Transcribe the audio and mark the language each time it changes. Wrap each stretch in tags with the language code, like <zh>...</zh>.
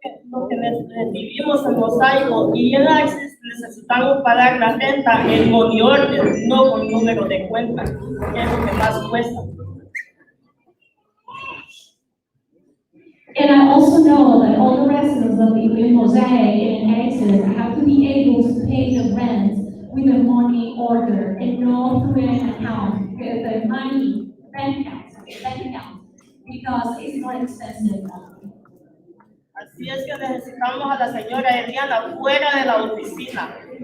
<es>Lo que recibimos en Mosaico y en Access necesitamos pagar la renta en money order, no con número de cuenta, que es lo que más cuesta.</es> <en>And I also know that all the residents that live in Mosaic and Access have to be able to pay the rent with a money order and not through an account, with the money, bank account, because it's more expensive.</en> <es>Así es que necesitamos a la señora Eliana fuera de la oficina.</es>